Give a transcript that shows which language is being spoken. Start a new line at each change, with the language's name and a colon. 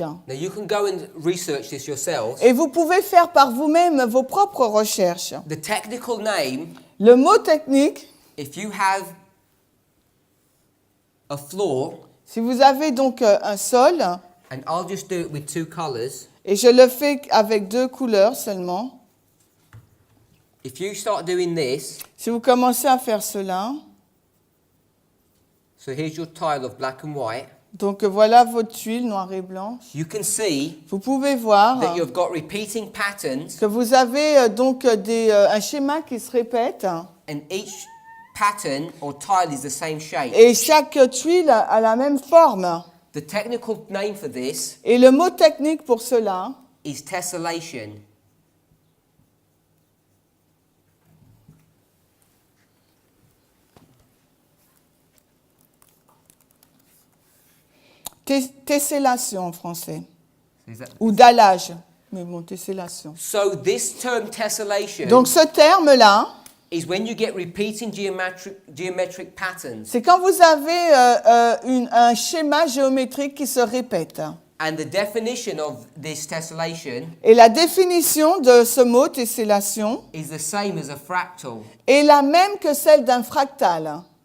English: Now you can go and research this yourselves.
French: Et vous pouvez faire par vous-même vos propres recherches.
English: The technical name,
French: Le mot technique,
English: if you have a floor,
French: si vous avez donc un sol,
English: and I'll just do it with two colors.
French: et je le fais avec 2 couleurs seulement,
English: If you start doing this,
French: si vous commencez à faire cela,
English: so here's your tile of black and white,
French: donc voilà votre tuile noire et blanche,
English: you can see
French: vous pouvez voir
English: that you've got repeating patterns,
French: que vous avez donc un schéma qui se répète
English: and each pattern or tile is the same shape.
French: et chaque tuile a la même forme.
English: The technical name for this
French: Et le mot technique pour cela,
English: is tessellation.
French: tessellation en français,
English: Is that-
French: ou dallage, mais bon, tessellation.
English: So this term tessellation
French: Donc ce terme-là,
English: is when you get repeating geometric patterns.
French: c'est quand vous avez un schéma géométrique qui se répète.
English: And the definition of this tessellation
French: Et la définition de ce mot tessellation
English: is the same as a fractal.
French: est la même que celle d'un fractal.